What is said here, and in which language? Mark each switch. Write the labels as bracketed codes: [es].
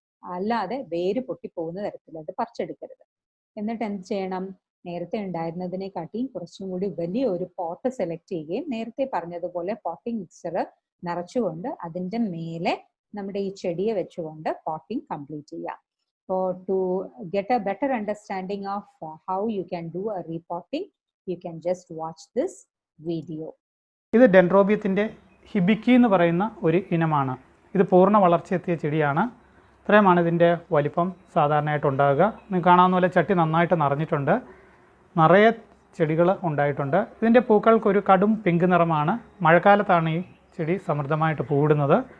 [ml] അല്ലാതെ വേര് പൊട്ടിപ്പോകുന്ന തരത്തിൽ അത് പറിച്ചെടുക്കരുത്. എന്നിട്ട് എന്ത് ചെയ്യണം? നേരത്തെ ഉണ്ടായിരുന്നതിനെക്കാട്ടിയും കുറച്ചും കൂടി വലിയ ഒരു പോട്ട് സെലക്ട് ചെയ്യുകയും നേരത്തെ പറഞ്ഞതുപോലെ പോട്ടിംഗ് മിക്സർ നിറച്ചുകൊണ്ട് അതിൻ്റെ മേലെ നമ്മുടെ ഈ ചെടിയെ വെച്ചുകൊണ്ട് പോട്ടിംഗ് കംപ്ലീറ്റ് ചെയ്യാം. [en] So to get a better understanding of how you can do a repotting, you can just watch this video. [ml] ഇത് ഡെൻഡ്രോബിയത്തിൻ്റെ ഹിബിക്കി എന്ന് പറയുന്ന ഒരു ഇനമാണ്. ഇത് പൂർണ്ണ വളർച്ചയെത്തിയ ചെടിയാണ്. ഇത്രയുമാണ് ഇതിൻ്റെ വലിപ്പം സാധാരണയായിട്ട് ഉണ്ടാകുക. നിങ്ങൾക്ക് കാണാവുന്ന പോലെ ചട്ടി നന്നായിട്ട് നിറഞ്ഞിട്ടുണ്ട്, നിറയെ ചെടികൾ ഉണ്ടായിട്ടുണ്ട്. ഇതിൻ്റെ പൂക്കൾക്കൊരു കടും പിങ്ക് നിറമാണ്. മഴക്കാലത്താണ് ഈ ചെടി സമൃദ്ധമായിട്ട് പൂവിടുന്നത്.